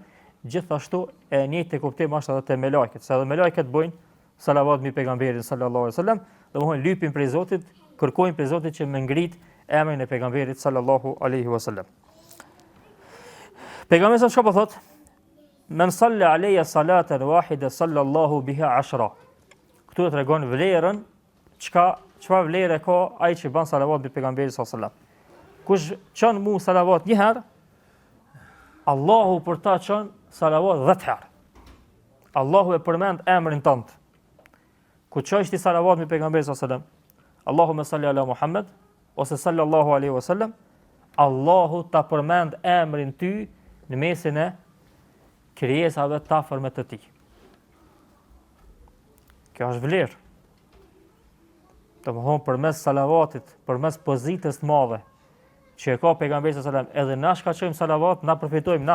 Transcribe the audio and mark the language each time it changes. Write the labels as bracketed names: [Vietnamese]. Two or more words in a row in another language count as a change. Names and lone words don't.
[Albanian] Gjithashtu e njëjtë kuptim është edhe te me lajket, se edhe me lajket bojnë salavat mbi pejgamberin [Arabic] صلى الله عليه وسلم, [Albanian] domthon lypin prej Zotit, kërkojnë prej Zotit që me ngrit emrin e pejgamberit [Arabic] صلى الله عليه وسلم. [Albanian] Pejgamberi sa çka thot? [Arabic] من صلى علي صلاة واحدة صلى الله بها 10. [Albanian] Këtu e tregon vlerën çfarë vlerë ka ai që bën salavat mbi pejgamberin [Arabic] صلى الله عليه وسلم. [Albanian] Kush çon mu salavat një herë, Allahu për ta çon salavat 10 herë. Allahu e përmend emrin tënd. Ku çojsh ti salavat mbi pejgamberin [Arabic] صلى الله عليه وسلم, اللهم صل على محمد [Albanian] ose [Arabic] صلى الله عليه وسلم, [Albanian] Allahu ta përmend emrin ty në mesin e krijesave të afërme të tij. Kjo është vlerë. Domthon përmes salavatit, përmes pozitës të madhe që e ka pejgamberi [Arabic] صلى الله عليه وسلم, [Albanian] edhe na shkaqojmë salavat, na përfitojmë na.